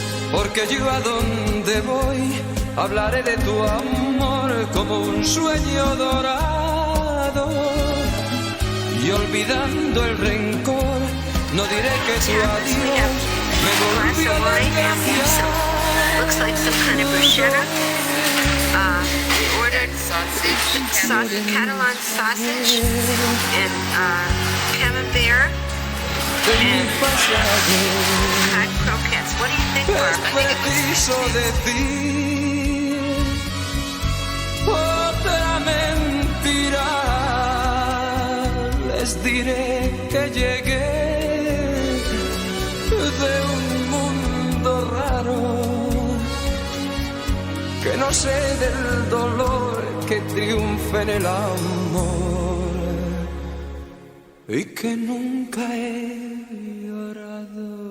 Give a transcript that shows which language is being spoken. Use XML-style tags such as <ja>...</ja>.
<es>Porque yo a donde voy hablaré de tu amor como un sueño dorado. Y olvidando el rencor, no diré que tu adiós me volvió a engañar.</es> <en>Looks like some kind of bruschetta. We ordered sausage, Catalan sausage, and camembert. And hot croquettes. What do you think, Barb? I think it</en> <es>preciso decir otra mentira. Les diré que llegué de un mundo raro, que no sé del dolor que triunfa en el amor y que nunca he llorado.</es>